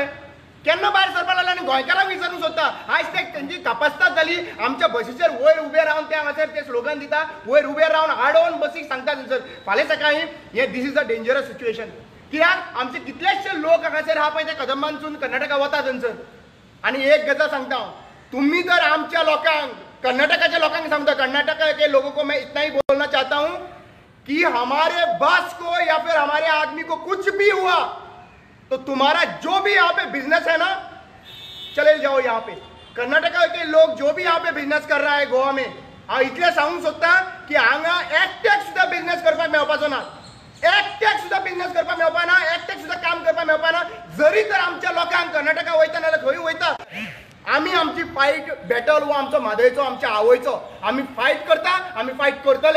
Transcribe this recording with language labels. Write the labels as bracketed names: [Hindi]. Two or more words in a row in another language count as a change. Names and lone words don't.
[Konkani] केन्ना भायर सरपा लागला आनी गोंयकारांक विचारूंक सोदता. आयज तेंची तपासतात जाली, आमच्या बसीचेर वयर उबे रावन ते हांगासर ते स्लोगन दिता, वयर उबे रावन हाडोवन बसीक सांगता थंयसर. फाल्यां सकाळीं हे [English] this is a dangerous situation. [Konkani] कित्याक? आमचे कितलेशे लोक हांगासर आहा पळय ते कदंबांसून कर्नाटका वता थंयसर. आनी एक गजाल सांगता हांव, तुमी जर आमच्या लोकांक, कर्नाटकाच्या लोकांक सांगता, [Hindi] कर्नाटका के लोगों को मैं इतना ही बोलना चाहता हूं कि हमारे बस को या फिर हमारे आदमी को कुछ भी हुआ तो तुम्हारा जो भी यहाँ पे बिजनेस है ना चले जाओ. यहाँ पे कर्नाटका के लोग जो भी यहाँ पे बिजनेस कर रहा है गोवा में, [Konkani] हांव इतलें सांगूंक सोदता की हांगा एकट्याक सुद्दां बिजनेस करपाक मेळपाचो ना. एकट्याक सुद्दां बिजनेस करपाक मेळपा ना, एकट्याक सुद्दां काम करपाक मेळपा ना. जरी तर आमच्या लोकांक कर्नाटका वयता नाल्यार खंय वयता, आमी आमची [English] fight battle [Konkani] हो आमचो म्हादयचो, आमच्या आवयचो आमी फायट करता, आमी फायट करतले.